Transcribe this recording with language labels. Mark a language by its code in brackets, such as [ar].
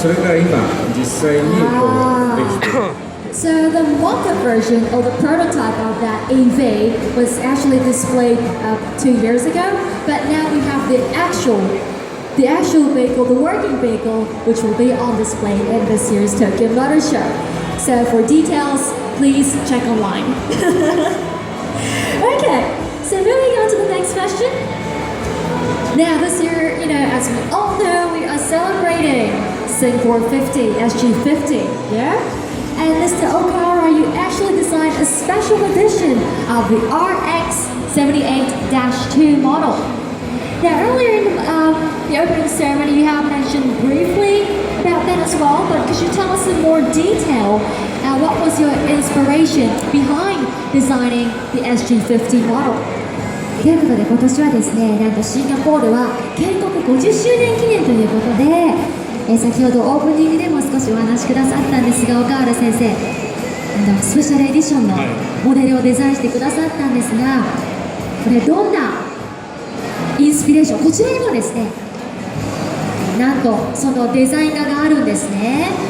[ja] それが今実際にこうできてる。 [en] So the mock-up version or the prototype of that EV was actually displayed 2 years ago, but now we have the actual vehicle, the working vehicle, which will be on display in this year's Tokyo Motor Show. So for details, please check online. Okay, so moving on to the next question. Now this year, as we all know, we are celebrating Singapore 50, SG50, yeah? And Mr. Okara, you actually designed a special edition of the RX78-2 model. Now earlier in the opening ceremony, you have mentioned briefly about that as well, but could you tell us in more detail what was your inspiration behind designing the SG50 model? [ja] ということで今年はですね、なんとシンガポールは建国50周年記念ということで、先ほどオープニングでも少しお話しくださったんですが、岡原先生、スペシャルエディションのモデルをデザインしてくださったんですが、これどんなインスピレーション、こちらにもですね、なんとそのデザイン画があるんですね。